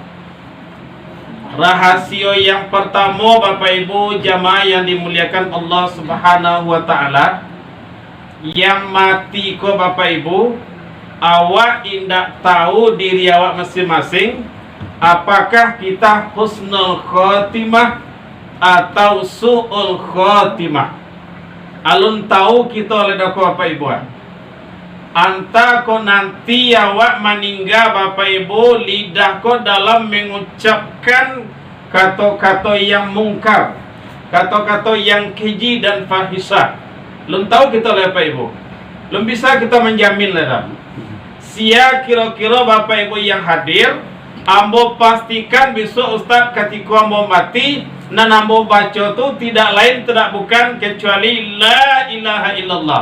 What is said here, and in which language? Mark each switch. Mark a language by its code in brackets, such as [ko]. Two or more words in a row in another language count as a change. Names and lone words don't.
[id] Rahasia yang pertama Bapak Ibu jamaah yang dimuliakan Allah [ar] سبحانه وتعالى, [id] yang mati ke Bapak Ibu, [min] awak indak tahu diri awak masing-masing, [id] apakah kita [ar] حسن الخاتمة [id] atau [ar] سوء الخاتمة. [min] Alun tahu kita oleh dako Bapak Ibu, anta ko nanti awak meninggal Bapak Ibu, lidah ko dalam mengucapkan [id] kata-kata yang mungkar, kata-kata yang keji dan fahisah. [min] Lun tahu kita oleh Bapak Ibu, lun bisa kita menjamin lah. Sia kira-kira Bapak Ibu yang hadir, ambo pastikan besok Ustaz ketika ambo mati, dan ambo baca tu [id] tidak lain tidak bukan kecuali [ar] لا إله إلا الله.